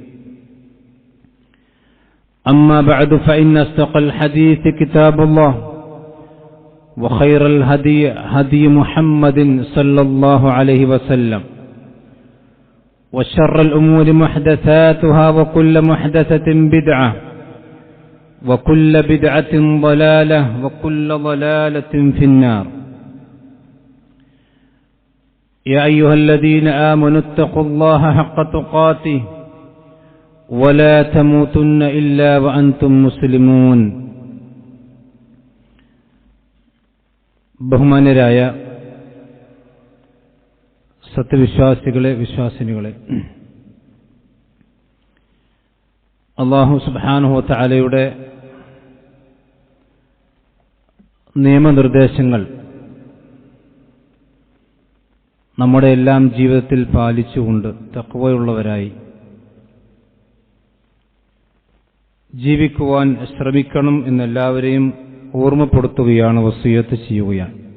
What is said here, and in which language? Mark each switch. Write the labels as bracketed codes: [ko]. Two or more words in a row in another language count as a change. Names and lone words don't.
[ar] أما بعد فإن أصدق الحديث كتاب الله وخير الهدي هدي محمد صلى الله عليه وسلم وشر الأمور محدثاتها وكل محدثة بدعة وكل بدعة ضلالة وكل ضلالة في النار يا أيها الذين آمنوا اتقوا الله حق تقاته ولا تموتن إلا وأنتم مسلمون ബഹുമാന്യരായ [ml] സത്യവിശ്വാസികളെ വിശ്വാസിനികളെ, [ar] الله سبحانه وتعالى [ml] നിയമനിർദ്ദേശങ്ങൾ നമ്മുടെ എല്ലാം ജീവിതത്തിൽ പാലിച്ചുകൊണ്ട് തഖ്വയുള്ളവരായി ജീവിക്കുവാൻ ശ്രമിക്കണം എന്നെല്ലാവരെയും ഓർമ്മപ്പെടുത്തുകയാണ്, വസിയത്ത് ചെയ്യുകയാണ്.